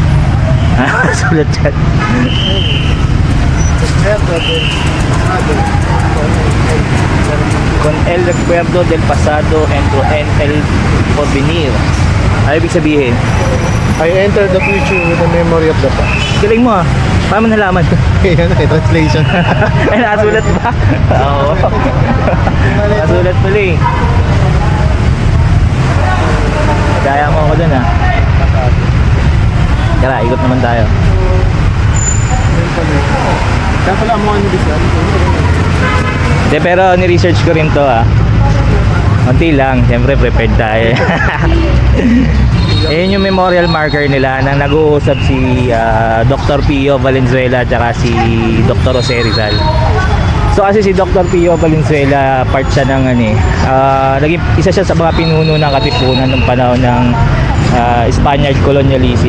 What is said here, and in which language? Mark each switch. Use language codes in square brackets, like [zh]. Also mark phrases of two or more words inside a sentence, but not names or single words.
[tl] Sulat chat. [es] Con el recuerdo del pasado and con el porvenir. [tl] Ano ibig sabihin? [en] I enter the future with the memory of the past. [tl] Galing mo ah. Paano mo nalaman? Yan ay translation. Ay, nasulat ba? Oo. Nasulat pala eh. Kaya mo ako dun ah. Tara, ikot naman tayo. Kaya pala mo ano [en] this one? [tl] De, pero ni-research ko rin to ah. Konti lang, siyempre prepared tayo. Ayun yung memorial marker nila na nag-uusap si Dr. Pio Valenzuela at si Dr. Jose Rizal. So kasi si Dr. Pio Valenzuela, part siya ng naging isa siya sa mga pinuno ng Katipunan ng panahon ng [en] Spaniard colonialism.